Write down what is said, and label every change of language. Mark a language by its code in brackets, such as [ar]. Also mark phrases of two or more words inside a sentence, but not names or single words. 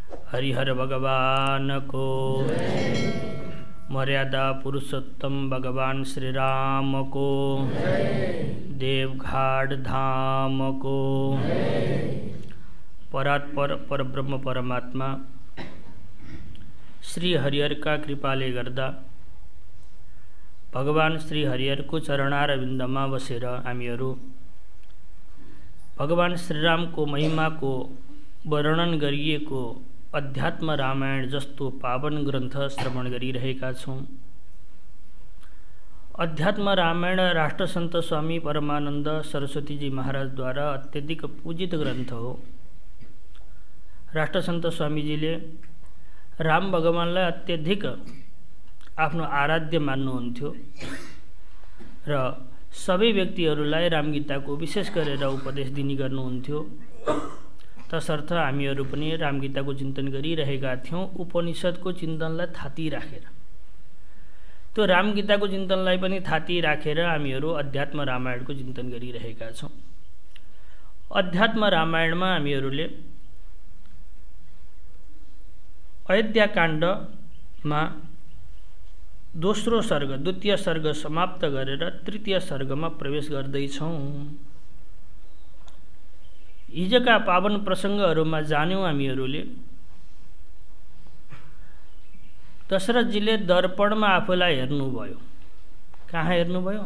[ne] हरिहर भगवान को, मर्यादा पुरुषोत्तम भगवान श्री राम को, देवघाट धाम को, परात्पर परब्रह्म परमात्मा श्री हरिहर का कृपाले गर्दा भगवान श्री हरिहरको चरणारविन्दमा बसेर हामीहरू भगवान श्रीरामको महिमाको वर्णन गरिएको अध्यात्म रामायण जस्तो पावन ग्रन्थ श्रवण गरिरहेका छौं। अध्यात्म रामायण राष्ट्रसन्त स्वामी परमानन्द सरस्वतीजी महाराजद्वारा अत्यधिक पूजित ग्रन्थ हो। राष्ट्रसन्त स्वामीजीले राम भगवानलाई अत्यधिक आफ्नो आराध्य मान्नुहुन्थ्यो र सबै व्यक्तिहरूलाई रामगीताको विशेष गरेर उपदेश दिने गर्नुहुन्थ्यो। तसर्थ हामीहरू पनि रामगीताको चिन्तन गरिरहेका थियौं, उपनिषदको चिन्तनलाई थाती राखेर। त्यो रामगीताको चिन्तनलाई पनि थाती राखेर हामीहरू अध्यात्म रामायणको चिन्तन गरिरहेका छौं। अध्यात्म रामायणमा हामीहरूले अयोध्याकाण्डमा दोस्रो सर्ग, द्वितीय सर्ग समाप्त गरेर तृतीय सर्गमा प्रवेश गर्दैछौं। हिजोका पावन प्रसङ्गहरूमा जान्यौं हामीहरूले दशरथजीले दर्पणमा आफूलाई हेर्नुभयो। कहाँ हेर्नुभयो?